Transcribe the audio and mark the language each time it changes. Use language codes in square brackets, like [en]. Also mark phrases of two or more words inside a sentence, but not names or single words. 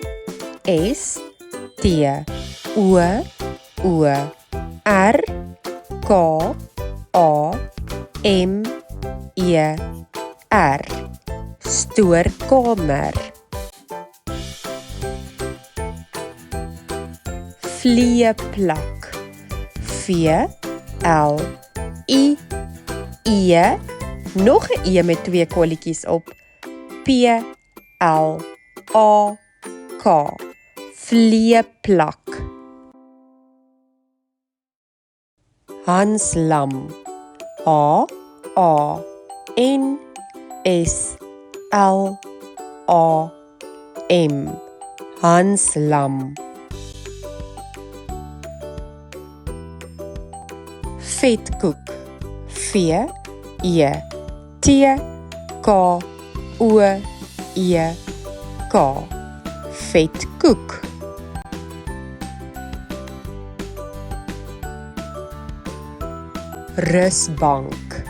[af] S-T-O-O-R-K-A-M-E-R Stoorkamer. Vleeplak. V-L-I-E nog 'n E met 2 kolletjies op P-L-A-K Vleeplak. Hanslam. H-A-N-S-L-A-M Hanslam. Vetkoek. V-E-T-K-O-E-K Vetkoek. Rusbank.